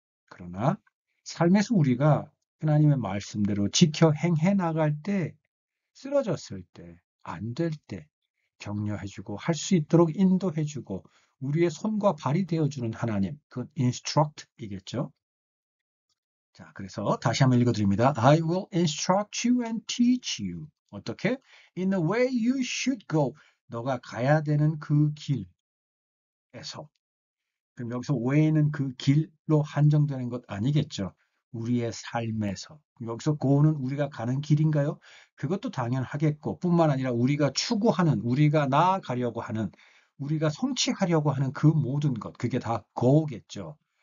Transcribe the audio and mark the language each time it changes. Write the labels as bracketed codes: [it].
[ko] 그러나 삶에서 우리가 하나님의 말씀대로 지켜 행해 나갈 때, 쓰러졌을 때, 안 될 때 격려해주고 할 수 있도록 인도해주고 우리의 손과 발이 되어주는 하나님, 그건 instruct이겠죠. 자, 그래서 다시 한번 읽어드립니다. [en] I will instruct you and teach you. [ko] 어떻게? [en] In the way you should go. [ko] 너가 가야 되는 그 길에서. 그럼 여기서 way는 그 길로 한정되는 것 아니겠죠. 우리의 삶에서. 여기서 go는 우리가 가는 길인가요? 그것도 당연하겠고, 뿐만 아니라 우리가 추구하는, 우리가 나아가려고 하는, 우리가 성취하려고 하는 그 모든 것, 그게 다 go겠죠.